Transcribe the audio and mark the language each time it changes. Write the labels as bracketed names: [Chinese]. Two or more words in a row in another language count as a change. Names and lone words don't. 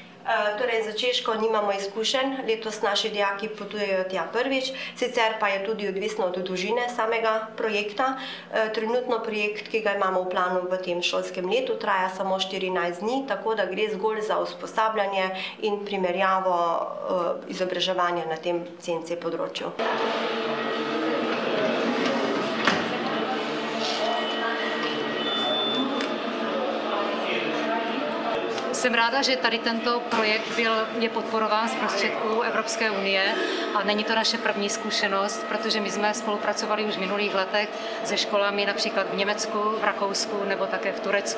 [Slovenian] Torej, za Češko nimamo izkušenj, letos naši dijaki potujejo tja prvič, sicer pa je tudi odvisno od dolžine samega projekta. Trenutno projekt, ki ga imamo v planu v tem šolskem letu, traja samo 14 dni, tako da gre zgolj za usposabljanje in primerjavo izobraževanja na tem CNC področju. [Czech] Jsem ráda, že tady tento projekt je podporován z prostředků Evropské unie a není to naše první zkušenost, protože my jsme spolupracovali už v minulých letech se školami například v Německu, v Rakousku nebo také v Turecku.